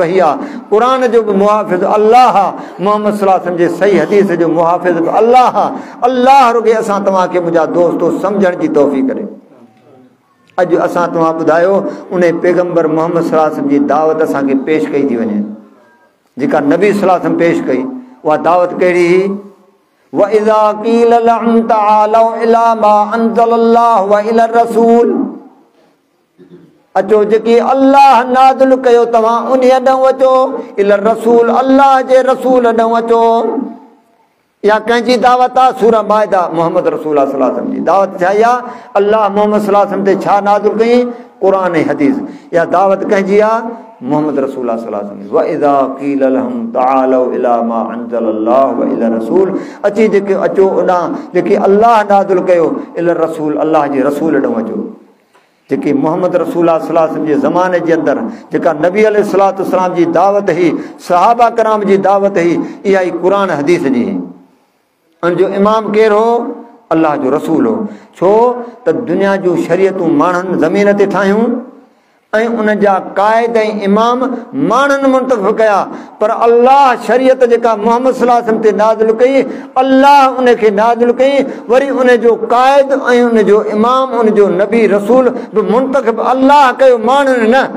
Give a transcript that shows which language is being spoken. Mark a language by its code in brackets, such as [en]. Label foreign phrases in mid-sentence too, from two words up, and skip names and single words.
[sd] वही आहे क़ुर जो बि मुहाफ़िज़ अल्लाह आहे मोहम्मद सल्लल्लाहु अलैहि वसल्लम जे सही हदीस जो मुहाफ़िज़ बि अल्लाह आहे अल्लाह रुॻे असां तव्हांखे मुंहिंजा दोस्तो सम्झण जी तौफ़ीक़ करे अॼु असां तव्हां ॿुधायो उन पैगंबर मोहम्मद सल्लल्लाहु अलैहि वसल्लम जी दावत असांखे पेश कई थी वञे जेका नबी सल्लल्लाहु अलैहि वसल्लम पेश कई उहा दावत कहिड़ी हुई [ar] وإذا قيل لهم تعالوا إلى ما أنزل الله وإلى الرسول [sd] अचो जेकी अल्लाह नाज़िल कयो तव्हां उन ॾांहुं अचो [ar] إلى الرسول [sd] अल्लाह जे रसूल ॾांहुं अचो या कंहिंजी दावत आहे सूरह माइदा मोहम्मद रसूल सल्लल्लाहु अलैहि वसल्लम जी दावत छा आहे अल्लाह मोहम्मद सल्लल्लाहु अलैहि वसल्लम ते छा नाज़िल कई क़ुरान ऐं हदीस या दावत कंहिंजी आहे मोहम्मद रसूल सल्लल्लाहु अलैहि वसल्लम [ar] وإذا قيل لهم تعالوا إلى ما أنزل الله وإلى الرسول [sd] अची जेके अचो उॾां जेके अल्लाह नाज़िल कयो [ar] إلى الرسول [sd] अल्लाह जे रसूल ॾांहुं अचो जेकी मोहम्मद रसूल सल्लल्लाहु अलैहि वसल्लम जे ज़माने जे अंदरि जेका नबी अलैहिस्सलातु वस्सलाम जी दावत हुई सहाबा कराम जी दावत हुई इहा ई क़ुरान हदीस जी उन जो इमाम केरु हो अल्लाह जो रसूल हो छो त दुनिया जूं शरीयतूं माण्हुनि ज़मीन ते ठाहियूं ऐं उन जा क़ाइद ऐं इमाम माण्हुनि मुंतख़ब कया पर अल्लाह शरीयत जेका मोहम्मद सल्लल्लाहु अलैहि वसल्लम ते नाज़िल कई अल्लाह उन खे नाज़िल कई वरी उन जो क़ाइद ऐं उन जो इमाम उन जो नबी रसूल बि मुंतख़ब अल्लाह कयो माण्हुनि न